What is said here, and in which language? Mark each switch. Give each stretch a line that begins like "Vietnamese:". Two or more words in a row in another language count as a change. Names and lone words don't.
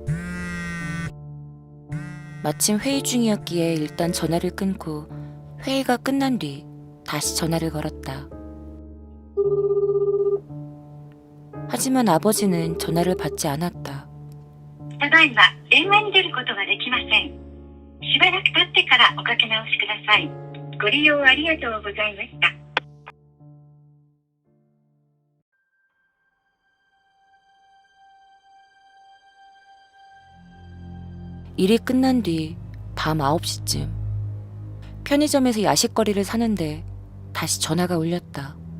Korean: 마침 회의 중이었기에 일단 전화를 끊고 회의가 끝난 뒤 다시 전화를 걸었다. 하지만 아버지는 전화를 받지 않았다.
Japanese: ただいま電話に出ることができません。しばらく経ってからおかけ直しください。ご利用ありがとうございました。
Korean: 일이 끝난 뒤 밤 9시쯤 편의점에서 야식거리를 사는데 다시 전화가 울렸다.